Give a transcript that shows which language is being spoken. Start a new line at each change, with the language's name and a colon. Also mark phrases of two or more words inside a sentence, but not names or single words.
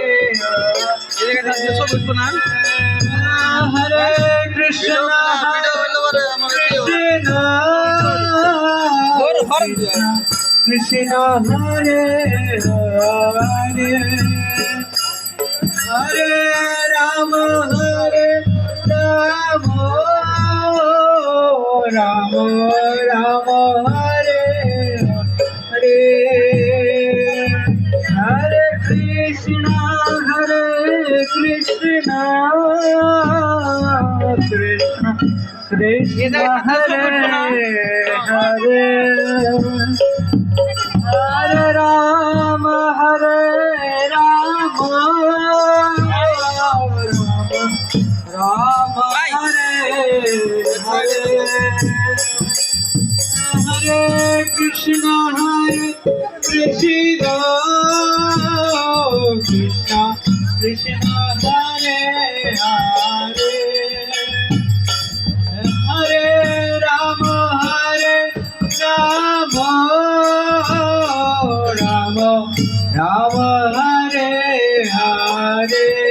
Sanskrit: हरे कृष्ण कृष्ण हरे हरे हरे राम হরে রাম রাম রাম হরে হরে হরে কৃষ্ণ কৃষ্ণ কৃষ্ণ কৃষ্ণ হরে হরে हरे राम राम राम हरे हरे हरे कृष्ण कृष्ण कृष्ण हरे हरे हरे राम राम राम हरे हरे